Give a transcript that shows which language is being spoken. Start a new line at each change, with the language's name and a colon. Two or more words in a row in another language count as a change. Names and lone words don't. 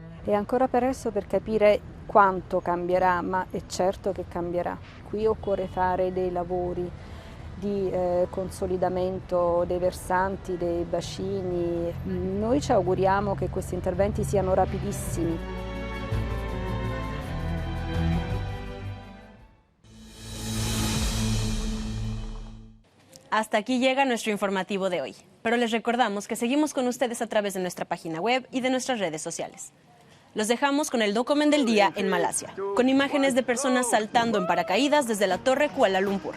Italian: È ancora presto per capire quanto cambierà, ma è certo che cambierà. Qui occorre fare dei lavori di consolidamento dei versanti, dei bacini. Noi ci auguriamo che questi interventi siano rapidissimi.
Spanish: Hasta aquí llega nuestro informativo de hoy, pero les recordamos que seguimos con ustedes a través de nuestra página web y de nuestras redes sociales. Los dejamos con el Document del día en Malasia, con imágenes de personas saltando en paracaídas desde la Torre Kuala Lumpur.